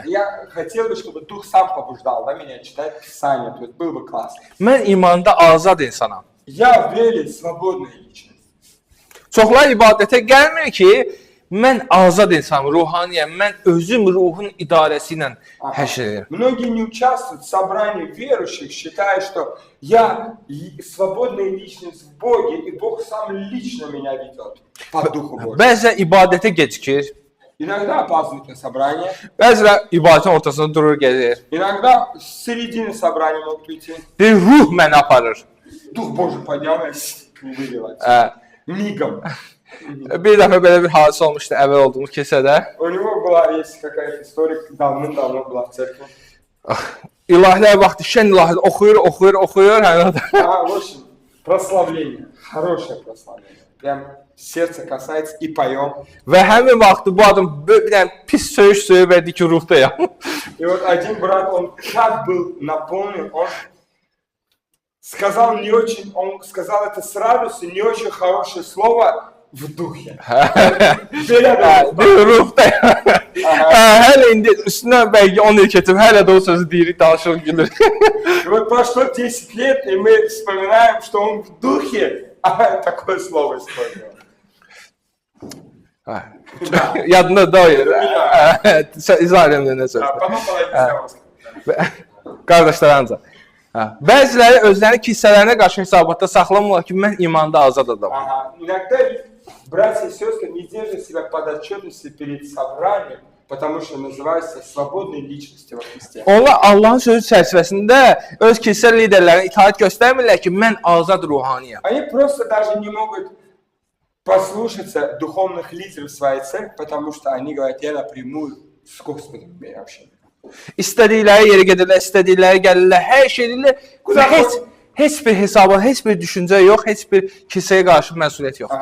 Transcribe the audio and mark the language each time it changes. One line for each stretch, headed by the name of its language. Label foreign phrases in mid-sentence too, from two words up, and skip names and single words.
Russian: Я хотел бы, чтобы Дух сам побуждал меня читать Писание. То есть было бы классно.
Azerbaijani: Mən imanda azad insanam.
Russian: Я в вере свободная личность.
Azerbaijani: Çoxlar ibadətə gəlmir ki, mən azad insanım, ruhaniyəm, mən özüm ruhun idarəsi ilə hər şey edirəm.
Russian: Многие не участвуют в собрании верующих, считая, что я свободная личность в Боге, и Бог сам лично меня ведет по Духу Божьему.
Azerbaijani: Bəzən ibadətə gecikir,
Russian: Иногда опаздывают на собрание,
Azerbaijani: bəzən ibadətin ortasında durur, gəzir.
Russian: иногда с середины собрания могут уйти.
Azerbaijani: Deyir, ruh məni aparır.
Russian: Дух Божий поднял меня вывелать. Мигом.
Azerbaijani: Bir dəfə belə bir hadisə olmuşdu əvvəl olduğumuz kilsədə.
Russian: У него была есть какая-то история, давным-давно была в церкви.
Azerbaijani: İlahilər vaxtı şən ilahilər oxuyur.
Russian: В общем, прославление, хорошее прославление. Прям сердце касается и поем.
Azerbaijani: Və həmin vaxtı bu adam bir dənə pis söyüş verdi ki, ruhdayam.
Russian: И вот один брат, он так был наполнен, он сказал не очень, он сказал это с радостью, не очень хорошее слово в духе.
Azerbaijani: Deyir, ruhdayam. Hələ indi üstünə bəlkə 10 il keçib, hələ də o sözü deyirik, danışır, gülür.
Russian: И вот прошло 10 лет, и мы вспоминаем, что он в духе, а такое слово использовал.
Azerbaijani: Yadında deyil. İzah edəm nə söz.
Russian: Потом половина.
Azerbaijani: Qardaşlar ancaq. Bəziləri özlərini kilsələrinə qarşı hesabatda saxlamırlar ki, mən imanda azad adamam.
Russian: Ага. Иногда братья и сестры не держат себя под отчетностью перед собранием, потому что называются свободной личностью во Христе.
Azerbaijani: Onlar Allahın sözü çərçivəsində öz kilsə liderlərinə itaat göstərmirlər ki, mən azad ruhaniyəm.
Russian: Они просто даже не могут послушаться духовных лидеров своей церкви, потому что они говорят, я напрямую с Господом имею общение.
Azerbaijani: İstədikləri yerə gedirlər, istədikləri gəlirlər, hər şey edirlər. Heç bir hesaba, heç bir düşüncə yox, heç bir kilsəyə qarşı məsuliyyət yoxdur.